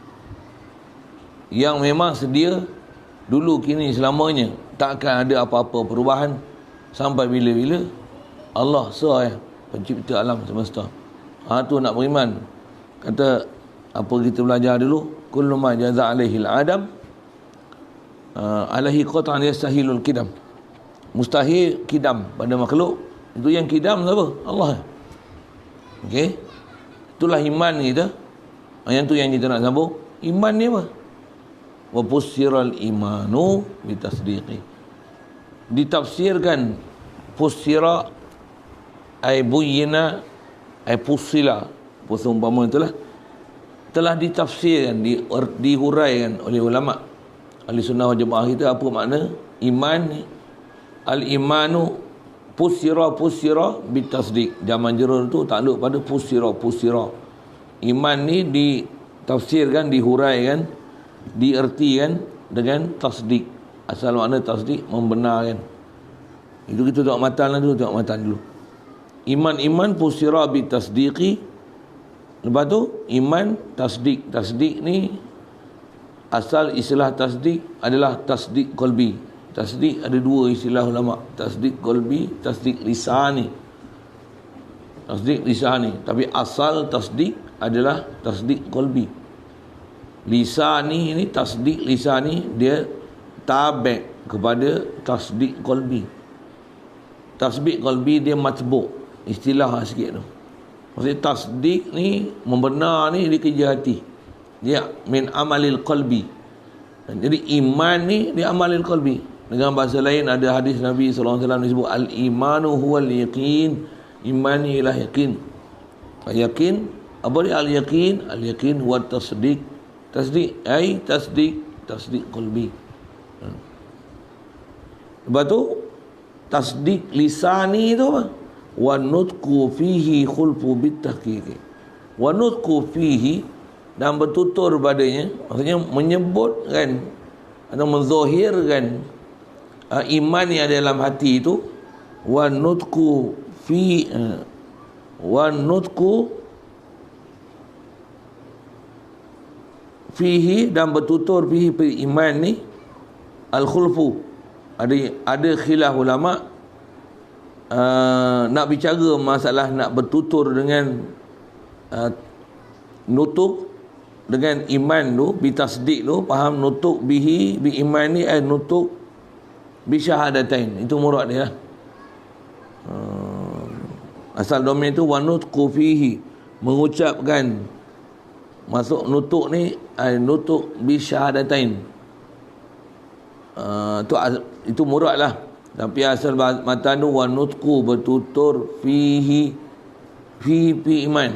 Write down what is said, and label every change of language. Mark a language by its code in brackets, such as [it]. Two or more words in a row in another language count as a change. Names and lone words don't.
[ms] Yang memang sedia dulu, kini, selamanya. Tak akan ada apa-apa perubahan sampai bila-bila. Allah sah pencipta alam semesta. Tu nak beriman. Kata apa kita belajar dulu, [ar] كل ما جاز عليه العدم عليه قطعا يستحيل القدم. [ms] Mustahil kidam pada makhluk. Itu yang kidam apa? Allah. Okey. Itulah iman kita. Yang tu yang kita nak sambung. Iman ni apa? [ar] وفسر الإيمان بالتصديق. Ditafsirkan فسر أي بين أي فصل, [ms] umpama itulah, telah ditafsirkan, dihuraikan oleh ulama ahli sunnah wal jamaah kita apa makna iman ni. [ar] الإيمان فسر بالتصديق. [ms] Zaman jerur tu takluk pada fussira. Iman ni ditafsirkan, dihuraikan, diertikan dengan tasdik. Asal makna tasdik membenarkan. Itu kita tengok matan dulu. [ar] إيمان فسر بالتصديق. [ms] Lepas tu iman tasdik. Tasdik ni asal istilah tasdik adalah tasdik qalbi. Tasdik ada dua istilah ulama, tasdik qalbi, tasdik lisani. Tasdik lisani, tapi asal tasdik adalah tasdik qalbi. Lisani ini, tasdik lisani dia tabi' kepada tasdik qalbi. Tasdik qalbi dia matbu', istilah sikit tu. Maksudnya tasdik ni, membenar ni dia kerja hati. [ar] Dia من عمل القلب. [ms] Jadi iman ni dia [ar] عمل القلب. [ms] Dengan bahasa lain ada hadis Nabi SAW disebut [ar] الإيمان هو اليقين. [ms] Iman ni ialah yakin. Yakin, apa dia al-yaqin? [ar] اليقين هو تصديق. [ms] Tasdik ai tasdik qalbi. Lepas tu tasdik lisani tu apa? [ar] والنطق فيه خلف بالتحقيق. والنطق فيه, [ms] dan bertutur padanya, maksudnya menyebutkan atau menzahirkan iman yang ada dalam hati itu. [ar] والنطق فيه, [ms] dan bertutur fihi iman ni al-khulfu. Ada khilaf ulama nak bicara masalah nak bertutur dengan nutuk dengan iman tu, bitasdik tu, faham nutuk bihi bi iman ni nutuk bi syahadatain. Itu murad dia lah. Asal domain tu [ar] والنطق فيه, [ms] mengucapkan, masuk nutuk ni nutuk bi syahadatain. Itu murad lah. Tapi asal matan tu [ar] والنطق, [ms] bertutur fihi iman.